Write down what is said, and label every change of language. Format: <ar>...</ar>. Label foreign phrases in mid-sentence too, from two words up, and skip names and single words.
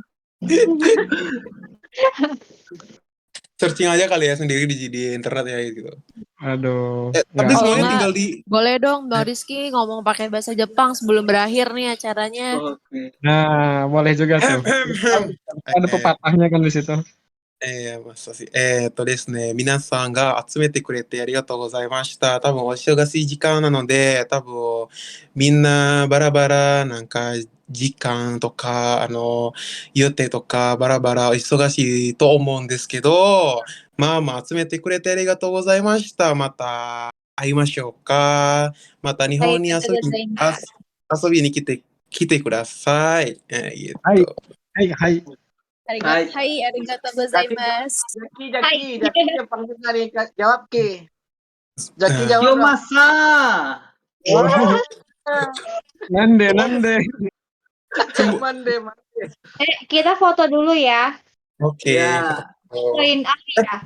<id>Searching aja kali ya sendiri di internet ya gitu. Aduh. Tapi semuanya tinggal di. Boleh dong Bang Rizky ngomong pakai bahasa Jepang sebelum berakhir nih acaranya. Oke. Nah, boleh juga tuh. Ada pepatahnya kan di situ.</id> <ja>ですね、皆さんが集めてくれてありがとうございました。多分お忙しい時間なので、多分みんなバラバラなんか時間とか、予定とかバラバラ忙しいと思うんですけど、まあ集めてくれてありがとうございました。また会いましょうか。また日本に遊びに来てください。gitu.</ja> <id>Hai.</id> <ja>Hai, ありがとうございます.</ja> <id>Jaki Jepang juga nih jawab Ki. Jaki jawab. Yo masa.</id> <ja>Nande. Mande.</ja> <id>Kita foto dulu ya. Oke. Ya. Print ya.</id>